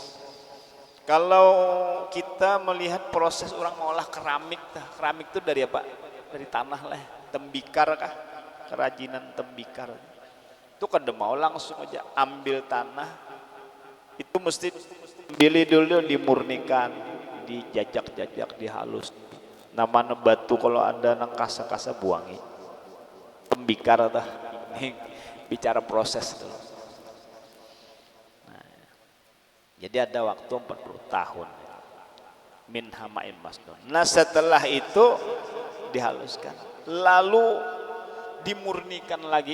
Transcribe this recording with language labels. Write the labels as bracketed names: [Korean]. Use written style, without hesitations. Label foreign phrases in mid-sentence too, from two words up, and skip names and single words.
[Indonesian] Kalau kita melihat proses orang mengolah keramik itu dari apa? Dari tanah lah, tembikar kah? Kerajinan tembikar. Itu kan mau langsung aja ambil tanah, itu mesti pilih dulu, dimurnikan, dijajak-jajak, dihalus. [Banjar] Nama batu kalau ada nang kasa-kasa buangi. [Indonesian] Tembikar atau bicara proses dulu. Nah, jadi ada waktu 40 tahun [Arabic] من حمإ مسنون. [Indonesian] Nah setelah itu dihaluskan, lalu dimurnikan lagi.